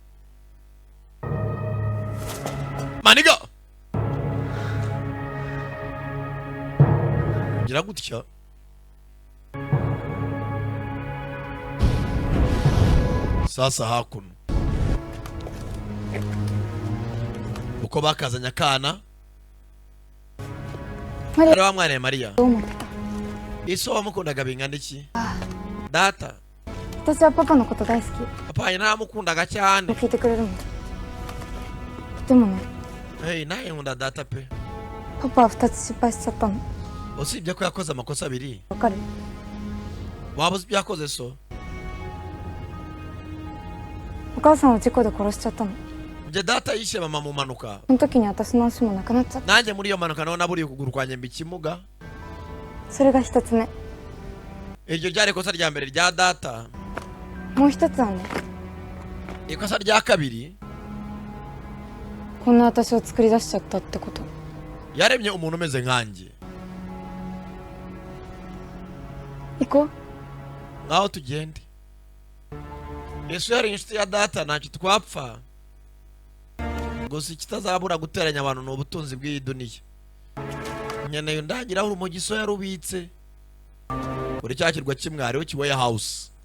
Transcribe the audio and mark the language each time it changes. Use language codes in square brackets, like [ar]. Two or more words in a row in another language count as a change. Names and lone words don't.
[rw] Maniga gira gutya sasa hakuno uko bakazanya akana ari wa mwana Mariya iso wamukundaga bingana iki data [ja] 私はパパのこと大好き [rw] papa naramukundaga cyane [ja] 聞いてくれるんだでもね [rw] hey naye nkunda data pe [ja] パパは2つ失敗しちゃったの [rw] usibye ko yakoze amakosa abiri [ja] わかる [rw] waba uzi ibyo yakoze so [ja] お母さんを事故で殺しちゃったの [rw] njye data yishe mama mu mpanuka [ja] その時に私の足もなくなっちゃった [rw] nanjye muri iyo mpanuka naho naburiye ukuguru kwanjye mba ikimuga [ja] それが1つ目 [rw] iryo ryari ikosa rya mbere rya data [ja] もう1つはね [rw] ikosa rya kabiri [ja] こんな私を作り出しちゃったってこと [rw] yaremye umuntu umeze nkanjye [ja] 行こう [rw] ngaho tugende Yesu yari inshuti ya data ntacyo twapfa gusa ikitazabura guteranya abantu ni ubutunzi bw'iyi duniya nkeneye undangiraho urumogi so yarubitse kuri cya kirwa kimwe hariho kiweya house